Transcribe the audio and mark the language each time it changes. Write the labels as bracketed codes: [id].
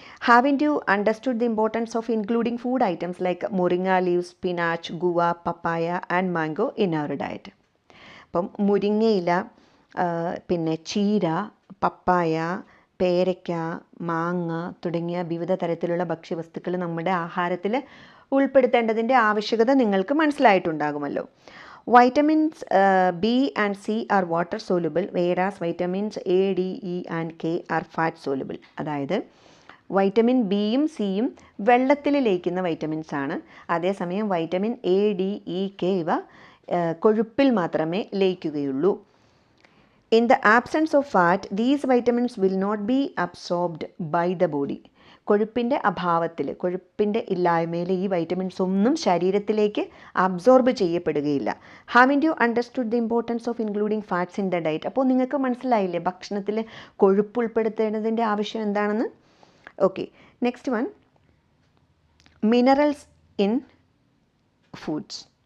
[en] Haven't you understood the importance of including food items like muringa leaves, spinach, guava, papaya and mango in our diet. [ml] അപ്പം മുരിങ്ങയില, പിന്നെ ചീര, പപ്പായ, പേരയ്ക്ക, മാങ്ങ തുടങ്ങിയ വിവിധ തരത്തിലുള്ള ഭക്ഷ്യവസ്തുക്കൾ നമ്മുടെ ആഹാരത്തിൽ ഉൾപ്പെടുത്തേണ്ടതിൻ്റെ ആവശ്യകത നിങ്ങൾക്ക് മനസ്സിലായിട്ടുണ്ടാകുമല്ലോ. [en] Vitamins B and C are water soluble, whereas vitamins A, D, E and K are fat soluble. [ml] അതായത് വൈറ്റമിൻ ബിയും സിയും വെള്ളത്തിൽ ലയിക്കുന്ന വൈറ്റമിൻസ് ആണ്. അതേസമയം vitamin A, D, E, K ഇവ കൊഴുപ്പിൽ മാത്രമേ ലയിക്കുകയുള്ളൂ. [en] In the absence of fat, these vitamins will not be absorbed by the body. [ml] കൊഴുപ്പിൻ്റെ അഭാവത്തിൽ, കൊഴുപ്പിൻ്റെ ഇല്ലായ്മയിൽ ഈ വൈറ്റമിൻസ് ഒന്നും ശരീരത്തിലേക്ക് absorb ചെയ്യപ്പെടുകയില്ല. [en] Haven't you understood the importance of including fats in the diet? [ml] അപ്പോൾ നിങ്ങൾക്ക് മനസ്സിലായില്ലേ ഭക്ഷണത്തിൽ കൊഴുപ്പ് ഉൾപ്പെടുത്തേണ്ടതിൻ്റെ ആവശ്യം എന്താണെന്ന്? [en] Okay, next one, minerals in foods.